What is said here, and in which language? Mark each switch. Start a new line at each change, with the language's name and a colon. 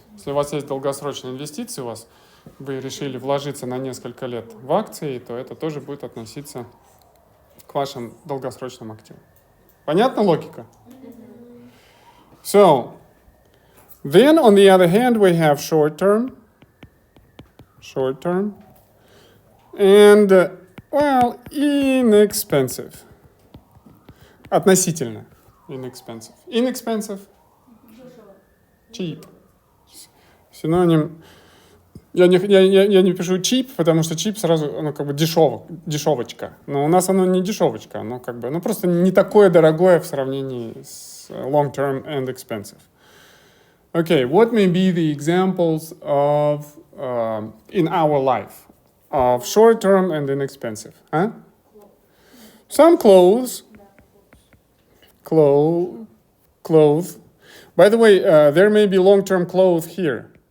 Russian: Если у вас есть долгосрочные инвестиции, вы решили вложиться на несколько лет в акции, то это тоже будет относиться к вашим долгосрочным активам. Понятна логика?
English: So, then on the other hand, we have short-term, and, well, inexpensive.
Russian: Относительно inexpensive.
English: Inexpensive, cheap.
Russian: Синоним. Я не пишу cheap, потому что cheap сразу, как бы дешевочка. Но у нас оно не дешевочка, оно как бы, просто не такое дорогое в сравнении с
English: long-term and expensive. Okay, what may be the examples of, in our life, of short-term and inexpensive? Huh? Some clothes. Clothes. By the way, there may be long-term clothes here.